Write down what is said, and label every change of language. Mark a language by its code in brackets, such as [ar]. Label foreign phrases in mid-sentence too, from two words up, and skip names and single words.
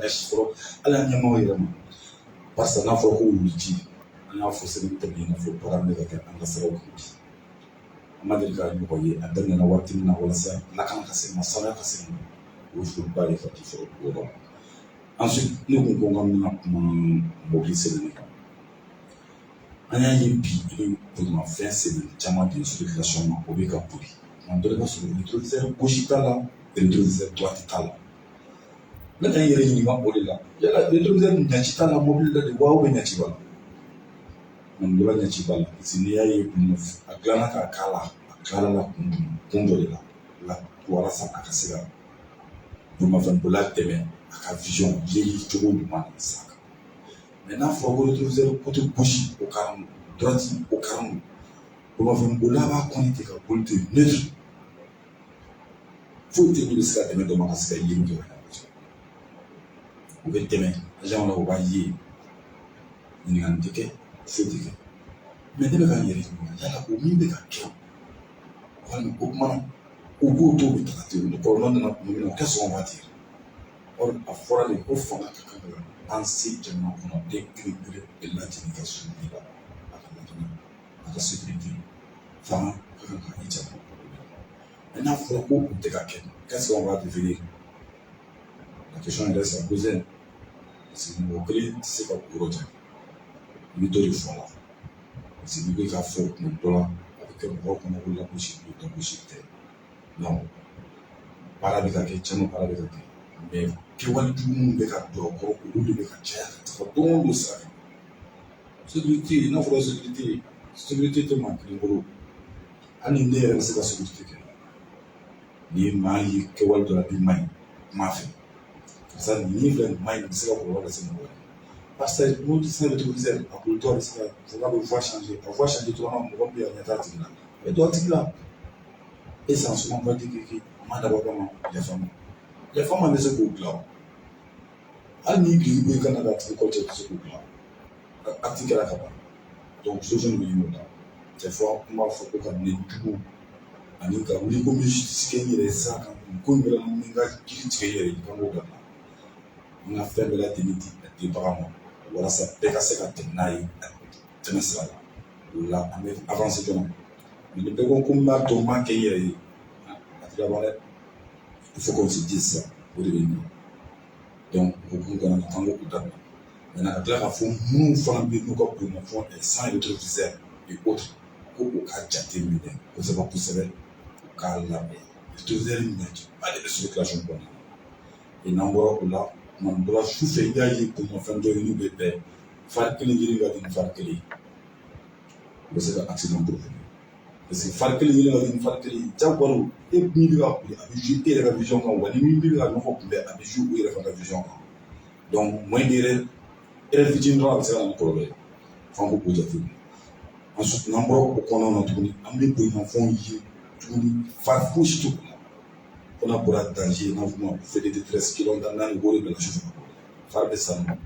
[bm] ɲɛsin fɔlɔ hali an ɲɛmaaw yɛrɛ ma barisa n'a fɔra ko wuluji an y'a fɔ sɛbɛn tɛmɛ i n'a fɔ baara bɛ ka kɛ an ka siraw kan bi an ma deli ka ɲɔgɔn ye a daminɛna waati min na walasa lakana ka se ma sanuya ka se ma o ye foliba ye ka di fɔlɔ o yɔrɔ la ensuite ne kun ko n ka bɛna kuma mobili sɛbɛnni kan an y'a ye bi i bɛ bolimafɛn sɛbɛnni caman de circulation ma o bɛ ka boli tuma dɔ la i b'a sɔrɔ [fr] rétroviseur gauche [bm] t'a la [fr] rétroviseur droite [bm] t'a la ne ka n yɛrɛ ɲininka o de la yala rétroviseur ɲɛci t'a la mobili la de wa [fr] ou bien [bm] ɲɛci b'a la mun dɔ la ɲɛci b'a la [fr] parce que [bm] n'i y'a ye a dilanna k'a k'a la a tilala la kun dɔ de la walasa a ka se ka bolimafɛnbola dɛmɛ a ka vision yeli cogo ɲuman na sira kan mais n'a fɔra ko [fr] rétroviseur côté gauche [bm] o karamu droite o karamu bolimafɛnbola b'a connecté ka boli ten neutre foyi tɛ min bɛ se ka dɛmɛ dɔ ma ka se ka yeli kɛ o bɛ tɛmɛ agent la o b'a ye ɲininkali tɛ kɛ foyi tɛ kɛ mais ne bɛ ka n yɛrɛ ɲininka yala o min bɛ ka kɛ walima o kuma na o b'o to bɛ taga ten o kɔlɔlɔ nana tuma min na o kɛ sɔn waati or a fɔra de ko fanga ka kan ka an se jamana kɔnɔden kelen-kelen bɛɛ lajɛlen ka suivi la a ka lakana a ka sécurité fanga ka kan ka i janto mais n'a fɔra ko o tɛ ka kɛ [fr] qu'est-ce qu'on va devenir la question reste à poser parce que [bm] mɔgɔ kelen tɛ se ka yɔrɔ jan i bɛ dɔ de fɔ a la [fr] parce que [bm] n'i bɛ ka fɔ tuma dɔ la a bɛ kɛ mɔgɔw kɔnɔ ko lagosi don lagosi tɛ non baara bɛ ka kɛ caman baara bɛ ka kɛ mais kɛwale jugu minnu bɛ ka don a kɔrɔ olu de bɛ ka caya ka taga don o don sira kan sécurité n'a fɔra sécurité tɛ maa kelen bolo hali ne yɛrɛ bɛ se ka sécurité kɛ ni maa ye kɛwale dɔ la bi ma ɲi kuma fɛ [fr] parce que [bm] nin filɛ nin ma ɲi nin bɛ se ka kɔlɔlɔ lase mɔgɔ wɛrɛ [fr] parce que [bm] n'o tɛ se ka rétroviseur a bolitɔ bɛ se ka fɔ k'a bɛ [fr] voie changer [bm] a [fr] voie changer [bm] dɔrɔn mɔgɔ min bɛ yen a ɲɛ t'a tigi la a bɛ to a tigi la [fr] et sans souvent pas dire que [bm] a ma dabɔ kama yafa ma bɛ se k'o dilan o hali n'i bi bɔ i ka na ka tigi kɔ cɛ tɛ se k'o dilan acte kɛra ka ban [fr] donc solution [bm] bɛ ɲini o la [fr] des fois [bm] n b'a fɔ ko ka minɛ jugu ani ka wuli ko n bɛ justice kɛ n yɛrɛ ye sira kan ko in kɛra ni n ka jiri tigɛ n yɛrɛ ye kan k'o dabila n ka fɛn bɛɛ lajɛlen di a dibaga ma walasa bɛɛ ka se ka tɛmɛ n'a ye tɛmɛ sira la o la an bɛ avancer joona mais ni bɛɛ ko n b'a dɔn n b'a kɛ n yɛrɛ ye a tɛ laban dɛ [fr] il faut qu'on se dise ça [bm] o de bɛ ɲɛ donc o hukumu kɔnɔna na k'an k'o dabila maintenant ka tila k'a fɔ minnu fana bɛ yen n'u ka bolimafɛn [fr] sans rétroviseur et autres [bm] ko o ka jate minɛ kosɛbɛ kosɛbɛ o k'a labɛn rétroviseur minɛba de bɛ circulation kɔnɔna na et n'an bɔra o la tuma dɔ la su fɛ i y'a ye bolimafɛn dɔ ye n'u bɛ bɛn fari kelen yiri ka di ni fari kelen ye o bɛ se ka [fr] accident provoquer parce que [bm] fari kelen yiri ka di ni fari kelen ye jagoya e min bɛ ka boli a bɛ jouer e yɛrɛ ka vision kan wa ni min bɛ ka ɲɔgɔn kunbɛn a bɛ jouer o yɛrɛ fana ka vision kan donc [fr] moins de [bm] yɛrɛ fitinin dɔrɔn a bɛ se ka na ni kɔlɔlɔ ye f'an k'o jate minɛ ensuite n'an bɔra o kɔnɔna na tuguni an bɛ bolimafɛnw ye tuguni fari fosi t'o la fo n'a bɔra danger n'a fɔ ma [fr] feu de détresse [bm] kilomètre naani o de bɛ na sufɛ fari bɛ sanu